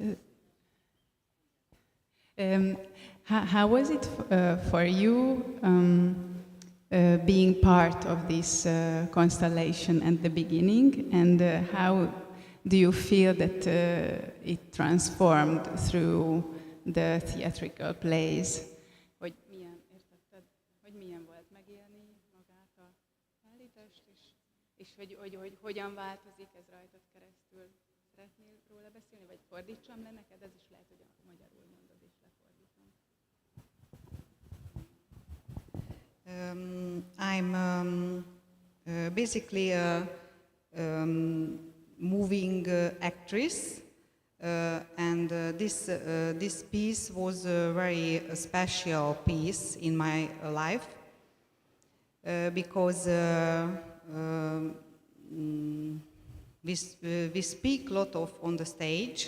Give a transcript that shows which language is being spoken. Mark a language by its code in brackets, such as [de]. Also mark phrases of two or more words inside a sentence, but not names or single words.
[en] How was it for you being part of this constellation at the beginning, and how do you feel that it transformed through the theatrical plays? [hu] Hogy milyen, értetted, hogy milyen volt megélni magát a állítást, és hogy hogyan változik ez rajtad keresztül? Szeretnél róla beszélni, vagy fordítsam le neked? Ez is lehet, hogy a magyarul mondod, és lefordítom. [en] I'm basically a moving actress, and this piece was a very special piece in my life because we speak a lot of on the stage.